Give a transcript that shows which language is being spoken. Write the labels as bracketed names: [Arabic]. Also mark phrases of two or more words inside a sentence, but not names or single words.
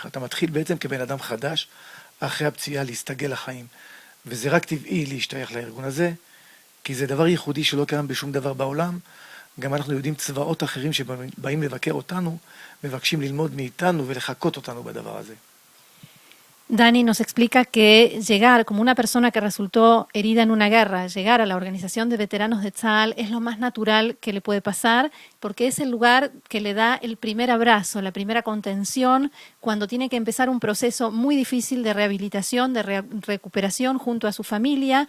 [Hebrew] אתה מתחיל בעצם כבן אדם חדש, אחרי הפציעה להסתגל לחיים. וזה רק טבעי להשתייך לארגון הזה, כי זה דבר ייחודי שלא קיים בשום דבר בעולם. גם אנחנו יודעים צבאות אחרים שבאים לבקר אותנו, מבקשים ללמוד מאיתנו ולחקות אותנו בדבר הזה. [Spanish] Dani nos explica que llegar como una persona que resultó herida en una guerra, llegar a la Organización de Veteranos de Tzahal es lo más natural que le puede pasar, porque es el lugar que le da el primer abrazo, la primera contención, cuando tiene que empezar un proceso muy difícil de rehabilitación, de recuperación junto a su familia.